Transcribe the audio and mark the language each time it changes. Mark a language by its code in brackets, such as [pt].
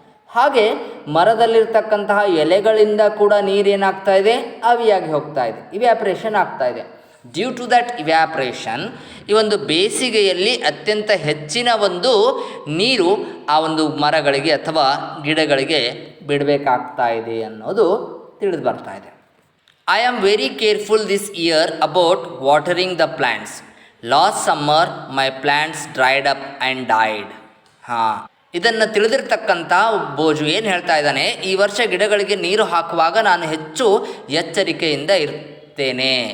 [kn] ಹಾಗೆ ಮರದಲ್ಲಿರ್ತಕ್ಕಂತಹ ಎಲೆಗಳಿಂದ ಕೂಡ ನೀರೇನಾಗ್ತಾ ಇದೆ? ಆವಿಯಾಗಿ ಹೋಗ್ತಾ ಇದೆ, ಇವ್ಯಾಪ್ರೇಷನ್ ಆಗ್ತಾ ಇದೆ. [en] due to that evaporation [kn] ಈ ಒಂದು ಬೇಸಿಗೆಯಲ್ಲಿ ಅತ್ಯಂತ ಹೆಚ್ಚಿನ ಒಂದು ನೀರು ಆ ಒಂದು ಮರಗಳಿಗೆ ಅಥವಾ ಗಿಡಗಳಿಗೆ ಬಿಡಬೇಕಾಗ್ತಾ ಇದೆ ಅನ್ನೋದು ತಿಳಿದು ಬರ್ತಾ ಇದೆ. [en] I am very careful this year about watering the plants. Last summer my plants dried up and died. [kn] ಇದನ್ನು ತಿಳಿದಿರ್ತಕ್ಕಂಥ ಬೋಜು ಏನು ಹೇಳ್ತಾ ಇದ್ದಾನೆ, ಈ ವರ್ಷ ಗಿಡಗಳಿಗೆ ನೀರು ಹಾಕುವಾಗ ನಾನು ಹೆಚ್ಚು ಎಚ್ಚರಿಕೆಯಿಂದ ಇರ್ತೇನೆ.